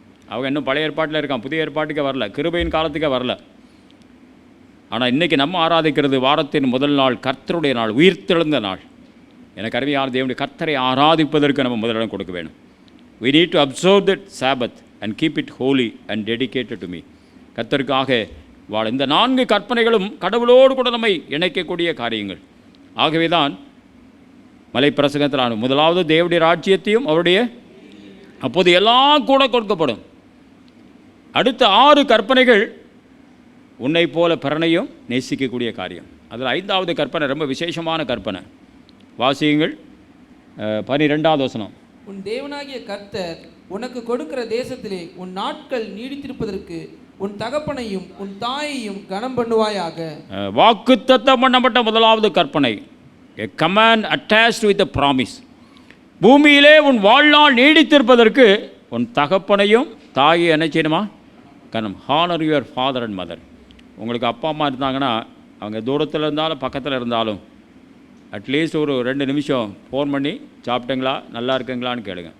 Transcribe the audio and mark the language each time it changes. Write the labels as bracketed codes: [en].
[ta] அவங்க இன்னும் பழைய ஏற்பாட்டில் இருக்காங்க, புதிய ஏற்பாட்டுக்கே வரல, கிருபையின் காலத்துக்கே வரல. ஆனால் இன்றைக்கி நம்ம ஆராதிக்கிறது வாரத்தின் முதல் நாள், கர்த்தருடைய நாள், உயிர்த்தெழுந்த நாள். எனக்கு அருமையான தேவனுடைய கர்த்தரை ஆராதிப்பதற்கு நம்ம முதலிடம் கொடுக்க வேணும். [en] we need to observe that Sabbath and keep it holy and dedicated to me. [ta] கர்த்தருக்காக வாழ. இந்த 4 கற்பனைகளும் கடவுளோடு கூட நம்மை இணைக்கக்கூடிய காரியங்கள். ஆகவே தான் மலைப்பிரசங்கத்தில் முதலாவது தேவனுடைய ராஜ்யத்தையும் அவருடைய, அப்போது எல்லாம் கூட கொடுக்கப்படும். அடுத்த 6 கற்பனைகள் உன்னை போல பிறனையும் நேசிக்கக்கூடிய காரியம். அதில் 5வது கற்பனை ரொம்ப விசேஷமான கற்பனை. வாசியுங்கள் 12வது வசனம். உன் தேவனாகிய கர்த்தர் உனக்கு கொடுக்கிற தேசத்திலே உன் நாட்கள் நீடித்திருப்பதற்கு உன் தகப்பனையும் உன் தாயையும் கனம் பண்ணுவாயாக. வாக்குத்தத்தம் பண்ணப்பட்ட முதலாவது கற்பனை, [en] a command attached with a promise. [ta] பூமியிலே உன் வாழ்நாள் நீடித்திருப்பதற்கு உன் தகப்பனையும் தாயை என்ன செய்யணுமா? கனம். [en] Honour your father and mother. [ta] உங்களுக்கு அப்பா அம்மா இருந்தாங்கன்னா அவங்க தூரத்தில் இருந்தாலும் பக்கத்தில் இருந்தாலும் அட்லீஸ்ட் ஒரு 2 நிமிஷம் ஃபோன் பண்ணி சாப்பிட்டீங்களா, நல்லா இருக்குங்களான்னு கேளுங்க.